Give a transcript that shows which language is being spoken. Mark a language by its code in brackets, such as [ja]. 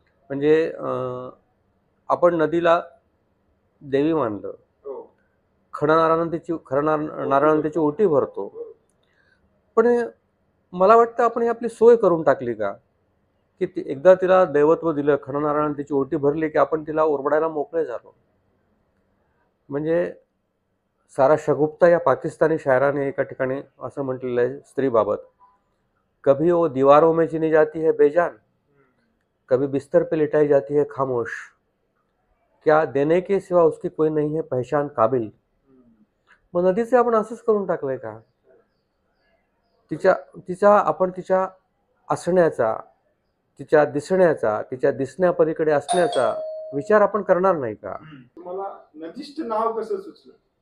[mr] म्हणजे आपण नदीला देवी मानलं, नारळानं तिची ओटी भरतो. पण मला वाटतं आपण ही आपली सोय करून टाकली का, की एकदा तिला दैवत्व दिलं, खणनारायणानं तिची ओटी भरली की आपण तिला ओरबडायला मोकळे झालो. म्हणजे सारा शगुफ्ता या पाकिस्तानी शायराने एका ठिकाणी असं म्हटलेलं आहे स्त्रीबाबत, [hi] कभी वो दीवारों में चिनी जाती है बेजान, कभी बिस्तर पे लिटाई जाती है खामोश, क्या देने के सिवा उसकी कोई नहीं है पहचान काबिल. [mr] मग नदीचे आपण असंच करून टाकलंय का? आपण तिच्या असण्याचा, तिच्या दिसण्याचा, तिच्या दिसण्यापलीकडे असण्याचा विचार आपण करणार नाही का? तुम्हाला नदीष्ट नाव कसं सुचलं?